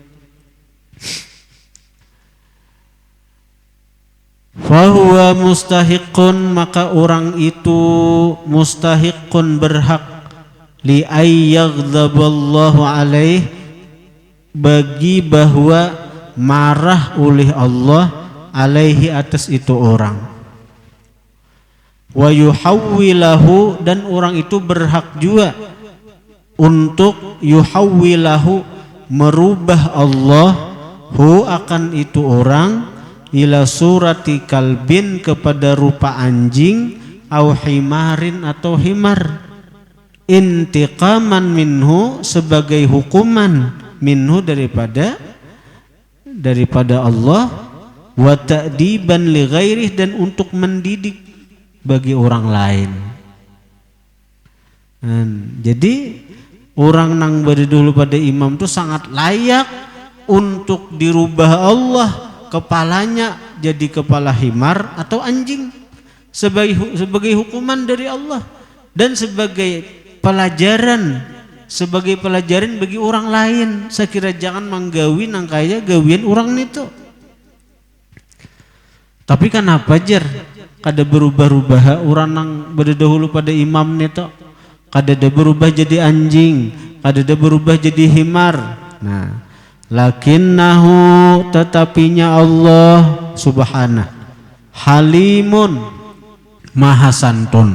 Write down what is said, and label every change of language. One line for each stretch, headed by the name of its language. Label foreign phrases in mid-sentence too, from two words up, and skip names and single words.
Arabic: فهو مستحق,
Indonesian: maka orang itu mustahiqun, berhak,
Arabic: لأن يغضب الله عليه,
Indonesian: bagi bahwa marah oleh Allah alaihi, atas itu orang.
Arabic: ويحوله,
Indonesian: dan orang itu berhak juga untuk yuhawwilahu, merubah Allah hu, akan itu orang,
Arabic: إلى صورة كلب,
Indonesian: kepada rupa anjing,
Arabic: أو حمار,
Indonesian: atau himar,
Arabic: انتقاما منه,
Indonesian: sebagai hukuman, minhu, daripada Allah,
Arabic: وتأديبا لغيره,
Indonesian: dan untuk mendidik bagi orang lain. Jadi orang nang berdahulu pada imam itu sangat layak untuk dirubah Allah kepalanya jadi kepala himar atau anjing sebagai hukuman dari Allah dan sebagai pelajaran bagi orang lain.
Banjar: Saya kira jangan menggawi nangkaya gawian orang itu. Tapi kenapa jar kada berubah-ubah orang nang berdahulu pada imam nito, kada ada berubah jadi anjing, kada ada berubah jadi himar. Nah, lakinnahu tetapinya Allah subhanahu halimun maha santun.